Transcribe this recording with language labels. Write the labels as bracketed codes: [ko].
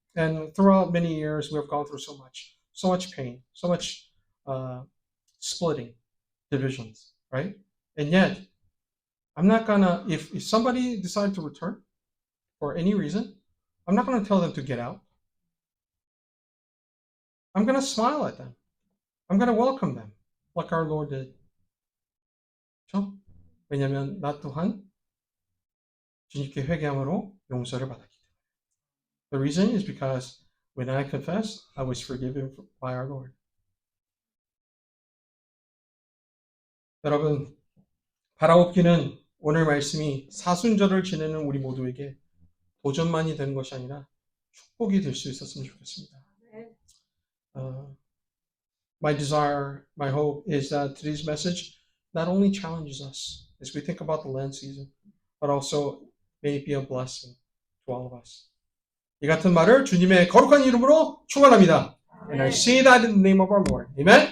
[en] And throughout many years, we have gone through so much pain, so much splitting, divisions, right? And yet, I'm not gonna, if somebody decides to return for any reason, I'm not gonna tell them to get out. I'm gonna smile at them. I'm gonna welcome them, like our Lord did. [ko] 그렇죠? 왜냐하면 나 또한 주님께 회개함으로 용서를 받았기 때문에. [en] The reason is because when I confessed, I was forgiven by our Lord. [ko] 여러분, 바라옵기는 오늘 말씀이 사순절을 지내는 우리 모두에게 도전만이 되는 것이 아니라 축복이 될 수 있었으면 좋겠습니다. [en] My desire, my hope is that today's message not only challenges us as we think about the Lent season, but also may it be a blessing to all of us. [ko] 이 같은 말을 주님의 거룩한 이름으로 축원합니다. [en] And I say that in the name of our Lord. Amen.